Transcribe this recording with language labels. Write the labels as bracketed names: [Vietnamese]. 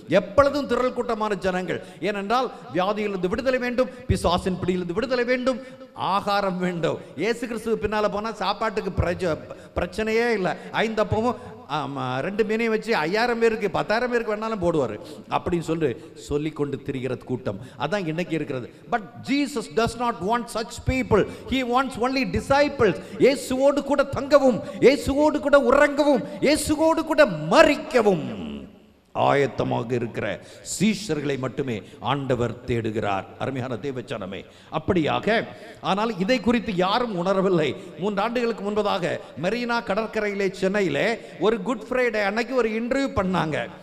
[Tamil] எப்பொழுதும் திரள் கூட்டமான ஜனங்கள். ஏனென்றால் வியாதியிலிருந்து விடுதலை வேண்டும், பிசாசின் பிடியிலிருந்து விடுதலை வேண்டும், ஆகாரம் வேண்டும். இயேசு கிறிஸ்துவ பின்னால போனா சாப்பாட்டுக்கு பிரச்சனையே இல்லை. 5 அப்பமும் 2 மீனையும் வச்சு 5000 பேருக்கு 10000 பேருக்கு வேணாலும் போடுவார் அப்படின்னு சொல்லி கொண்டு திரிகிற கூட்டம். அதான் இன்னைக்கு இருக்கிறது. [English] But Jesus does not want such people. He wants only disciples. [Tamil] இயேசுவோடு கூட தங்கவும், இயேசுவோடு கூட உறங்கவும், இயேசுவோடு கூட மரிக்கவும் ஆயத்தமாக இருக்கிற சீஷர்களை மட்டுமே ஆண்டவர் தேடுகிறார். அருமையான தேவச்சனமே, அப்படியாக. ஆனால் இதை குறித்து யாரும் உணரவில்லை. 3 ஆண்டுகளுக்கு முன்பதாக மெரினா கடற்கரையிலே சென்னையிலே ஒரு குட் ஃப்ரைடே அன்னைக்கு ஒரு இன்டர்வியூ பண்ணாங்க.